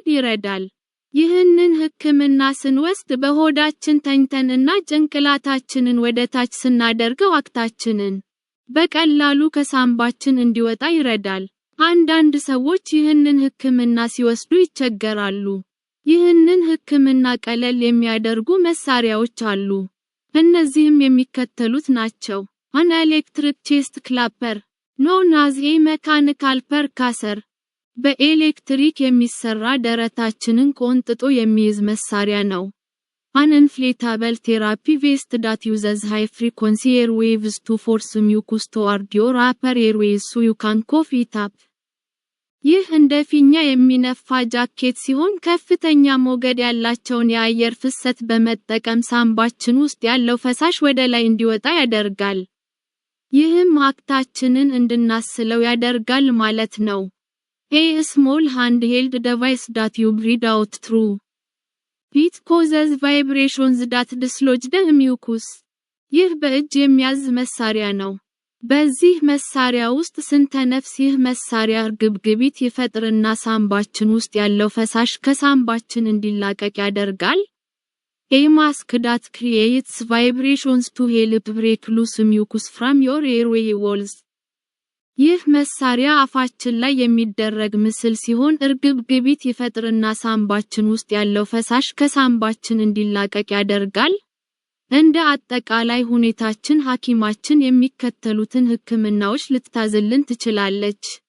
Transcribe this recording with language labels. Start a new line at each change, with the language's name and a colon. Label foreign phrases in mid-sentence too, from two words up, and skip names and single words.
Amharic: ይረዳል። ይህንን ሕክምና ስንወስድ በሆዳችን ተኝተንና ጭንቅላታችንን ወደ ታች ስናደርገው አክታችንን በቀላሉ ከሳምባችን እንዲወጣ ይረዳል። አንዳንድ ሰዎች ይህንን ሕክምና ሲወስዱ ይቸገራሉ። ይህንን ሕክምና ቀለል የሚያደርጉ መሳሪያዎች አሉ። እነዚህም የሚከተሉት ናቸው።
English: an electric chest clapper known as a mechanical percussor
Amharic: በኤሌክትሪክ የሚሰራ ደረታችንን ቆንጥጦ የሚይዝ መሳሪያ ነው።
English: An inflatable therapy vest that uses high frequency air waves to force mucus toward your upper airways so you can cough it up.
Amharic: ይህ እንደ ፊኛ የሚነፋ ጃኬት ሲሆን ከፍተኛ ሞገድ ያላቸውን የአየር ፍሰት በመጠቀም ሳምባችን ውስጥ ያለው ፈሳሽ ወደ ላይ እንዲወጣ ያደርጋል። ይህም አክታችንን እንድናስለው ያደርጋል ማለት ነው።
English: A small handheld device that you breathe out through. It causes vibrations that dislodge the mucus.
Amharic: ይህ በእጅ የሚያዝ መሳሪያ ነው። በዚህ መሳሪያ ውስጥ ስንተነፍስ ይህ መሳሪያ እርግብግቢት ይፈጥርና ሳምባችን ውስጥ ያለው ፈሳሽ ከሳምባችን እንዲላቀቅ ያደርጋል።
English: A mask that creates vibrations to help break loose mucus from your airway walls.
Amharic: ይህ መሳሪያ አፋችን ላይ የሚደረግ ምስል ሲሆን እርግብግቢት ይፈጥርና ሳምባችን ውስጥ ያለው ፈሳሽ ከሳምባችን እንዲላቀቅ ያደርጋል። እንደ አጠቃላይ ሁኔታችን ሐኪማችን የሚከተሉትን ህክምናዎች ልትታዝልን ትችላለች።